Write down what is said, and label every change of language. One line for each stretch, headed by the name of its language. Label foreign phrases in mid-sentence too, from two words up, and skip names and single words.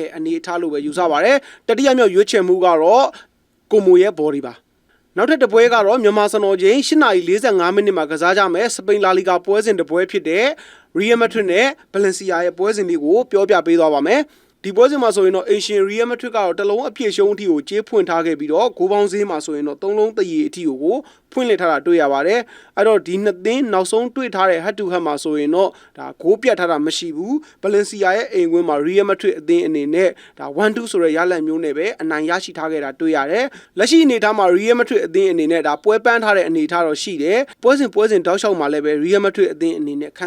Burmese: အနေအထားလို့ပဲယူဆပါတယ်တတိယမြောက်ရွေးချယ်မှုကတော့ကိုမိုရဲ့ body ပါနောက်ထပ်တစ်ပွဲကတော့မြန်မာစံတော်ချိန်8:45မိနစ်မှာကစားကြမယ်စပိန်လာလီဂါပွဲစဉ်တစ်ပွဲဖြစ်တဲ့ Real Madrid နဲ့ Valencia ရဲ့ပွဲစဉ်လေးကိုပြောပြပေးသွားပါမယ်ဒီပွဲစဉ်မှာဆိုရင်တော့ Asian Real Madrid ကတော့တလုံးအပြည့်ရှုံးအထိကိုကြေးဖွင့်ထားခဲ့ပြီးတော့ဂိုးပေါင်းဈေးမှာဆိုရင်တော့3လုံးတရီအထိကိုဖွင့်လှစ်ထားတာတွေ့ရပါတယ်အဲ့တော့ဒီနှစ်သင်းနောက်ဆုံးတွေ့ထားတဲ့
English: head to head
Burmese: မှာဆိုရင်တော့ဒါဂိုးပြတ်ထားတာမရှိဘူး Valencia ရဲ့အိမ်ကွင်းမှာ Real Madrid အသင်းအနေနဲ့ဒါ 1-2 ဆိုတဲ့ရလဒ်မျိုးနဲ့ပဲအနိုင်ရရှိထားခဲ့တာတွေ့ရတယ်လက်ရှိအနေအထားမှာ Real Madrid အသင်းအနေနဲ့ဒါပွဲပန်းထားတဲ့အနေအထားတော့ရှိတယ်ပွဲစဉ်တောက်လျှောက်မှာလည်းပဲ Real Madrid အသင်းအနေနဲ့ခံ